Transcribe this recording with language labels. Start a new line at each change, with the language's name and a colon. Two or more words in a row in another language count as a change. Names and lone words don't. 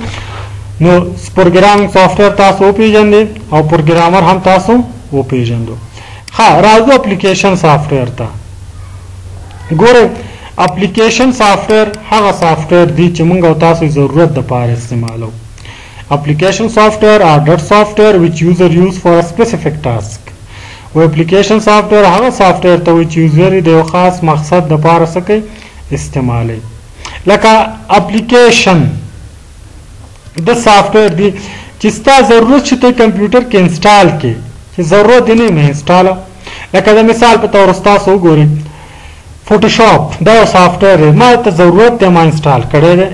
Pashto: نو
English: programming software
Pashto: تاسو وپېژندئ او پروګرامر هم تاسو وپېژندو. ها راځو
English: application software
Pashto: ته. ګوره
English: application software
Pashto: هغه سافټویر دی چې موږ او تاسو ضرورت د پاره استعمالو.
English: Application software are that software which user use for a specific task.
Pashto: و
English: application software
Pashto: هغه software ته چې user د یو خاص مقصد د پاره سکي استعمالي. لکه application د software دی چې ستا ضرورت شي ته کمپیوټر کې انسټال کې چې ضرورت دی نه انسټال. لکه د مثال په تور تاسو وګورئ فوټوشاپ دا یو سافټویر دی ما ته ضرورت دی ما انسټال کړی دی.